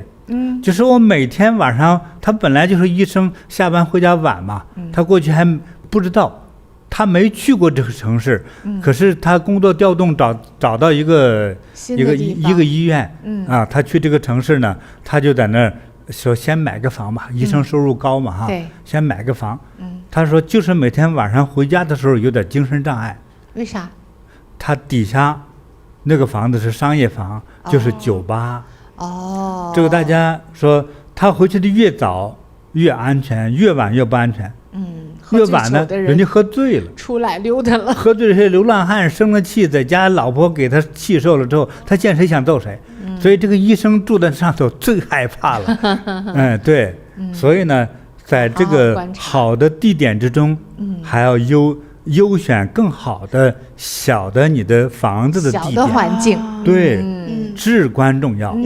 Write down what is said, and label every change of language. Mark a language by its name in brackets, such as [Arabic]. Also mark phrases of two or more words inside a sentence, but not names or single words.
[Chinese] 就是我每天晚上，他本來就是醫生下班回家晚嘛，他過去還不知道，他沒去過這個城市，可是他工作調動找到一個醫院，他去這個城市呢，他就在那兒說先買個房吧，醫生收入高嘛哈，先買個房。他說就是每天晚上回家的時候有點精神障礙。為啥？他底下那個房子是商業房，就是酒吧。這個大家說，他回去的越早越安全，越晚越不安全。越晚呢，人家喝醉了，出來溜達了，喝醉了，些流浪漢生了氣，在家老婆給他气受了之後，他見誰想揍誰。所以這個醫生住在上頭最害怕了。對，所以呢，在這個好的地點之中，還要優選更好的小的你的房子的地點，小的環境，對，至關重要。